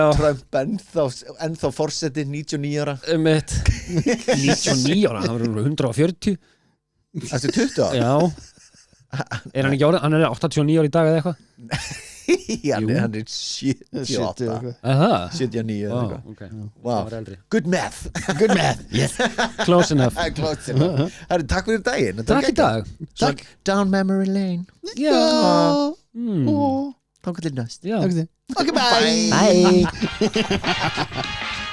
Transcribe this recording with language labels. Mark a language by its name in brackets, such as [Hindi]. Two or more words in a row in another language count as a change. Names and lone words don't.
[Icelandic] Trump ennþá forseti 99 ára. 99 ára, hann var 140. Eftir 20 ára? Já. Er hann ekki árið? Hann er 89 ára í dag eða eitthvað? Já, hann er 78. 79 eða eitthvað. [English] Okay. Wow. Good math. Yes. Close enough. [Icelandic] Herri, takk fyrir daginn. Takk í dag. Takk. [English] Down memory lane. [Icelandic] Já. Takk til næst. Já. [English] Okay, bye. Bye.